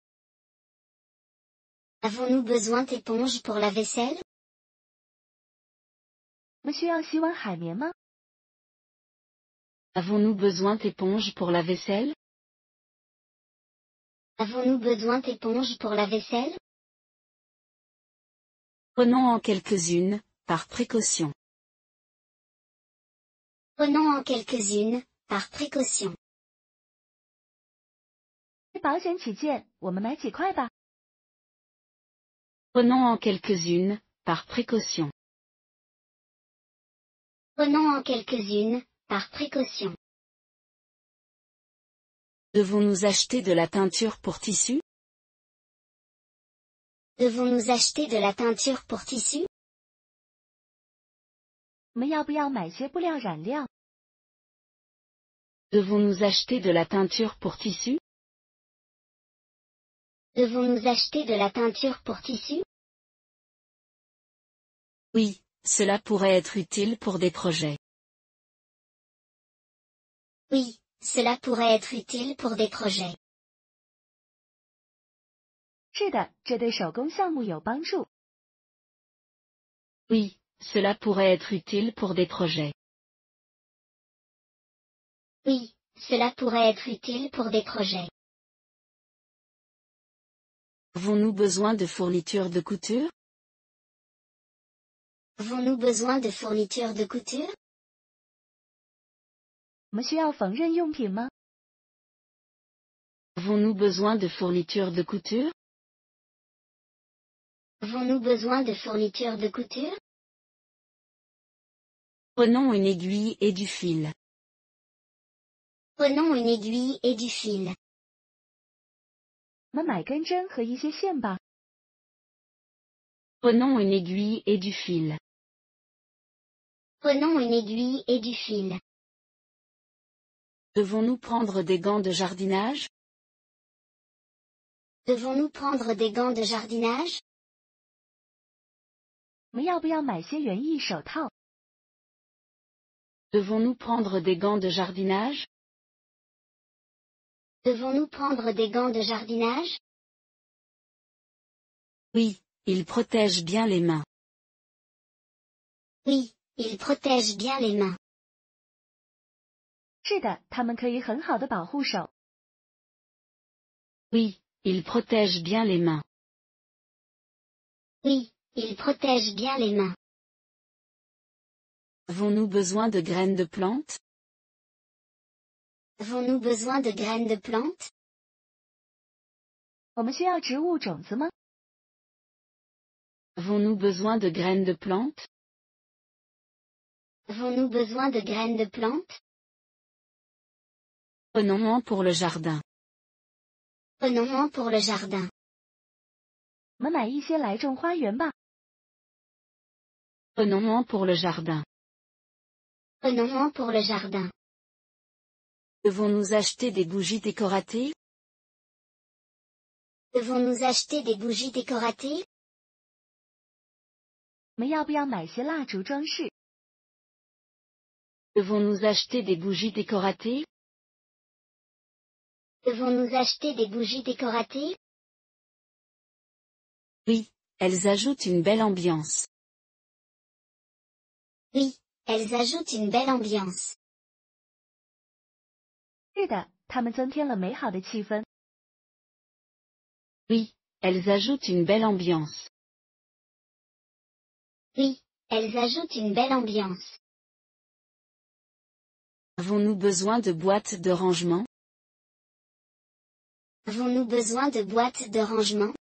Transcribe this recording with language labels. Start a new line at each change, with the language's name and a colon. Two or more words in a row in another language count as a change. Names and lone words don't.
French: Avons-nous besoin d'éponges pour la vaisselle?
Chinese: 我们需要洗碗海绵吗？
French: Avons-nous besoin d'éponges pour la vaisselle? Avons-nous besoin d'éponges pour la vaisselle? Prenons en quelques-unes, par précaution. Prenons en quelques-unes, par précaution.
Chinese: 为保险起见，我们买几块吧。
French: Prenons en quelques-unes, par précaution. Prenons en quelques-unes, par précaution. Devons-nous acheter de la teinture pour tissu? Devons-nous acheter de la teinture pour tissu?
Chinese: 我们要不要买些布料染料？
French: Devons-nous acheter de la teinture pour tissu? Devons-nous acheter de la teinture pour tissu? Oui, cela pourrait être utile pour des projets. Oui, cela pourrait être utile pour des projets.
Chinese: 是的，这对手工项目有帮助。
French: Oui, cela pourrait être utile pour des projets. Oui, cela pourrait être utile pour des projets. Avons-nous besoin de fournitures de couture? Avons-nous besoin de fournitures de couture?
Chinese: 我们需要缝纫用品吗？
French: Avons-nous besoin de fournitures de couture? Avons-nous besoin de fournitures de couture? Prenons une aiguille et du fil. Prenons une aiguille et du fil.
Chinese: 我们买根针和一些线吧。
French: Prenons une aiguille et du fil. Prenons une aiguille et du fil. Devons-nous prendre des gants de jardinage? Devons-nous prendre des gants de jardinage?
Chinese: 我们要不要买些园艺手套？
French: Devons-nous prendre des gants de jardinage? Devons-nous prendre des gants de jardinage? Oui, ils protègent bien les mains. Oui, ils protègent bien les mains.
Chinese: 是的，它们可以很好的保护手。
French: Oui, ils protègent bien les mains. Oui, ils protègent bien les mains. Avons-nous besoin de graines de plantes? Avons-nous besoin de graines de plantes?
Chinese: 我们需要植物种子吗？
French: Avons-nous besoin de graines de plantes? Avons-nous besoin de graines de plantes? Prenons-en pour le jardin. Prenons-en pour le jardin.
Chinese: 我们买一些来种花园吧。
French: Prenons-en pour le jardin. Prenons-en pour le jardin. Devons-nous acheter des bougies décoratées? Devons-nous acheter des bougies décoratées?
Chinese: 我们要不要买些蜡烛装饰？
French: Devons-nous acheter des bougies décoratées? Devons-nous acheter des bougies décoratives? Oui, elles ajoutent une belle ambiance. Oui, elles ajoutent une belle ambiance.
Chinese: 是的，它们增添了美好的气氛。
French: Oui, elles ajoutent une belle ambiance. Oui, elles ajoutent une belle ambiance. Avons-nous besoin de boîtes de rangement? Avons-nous besoin de boîtes de rangement?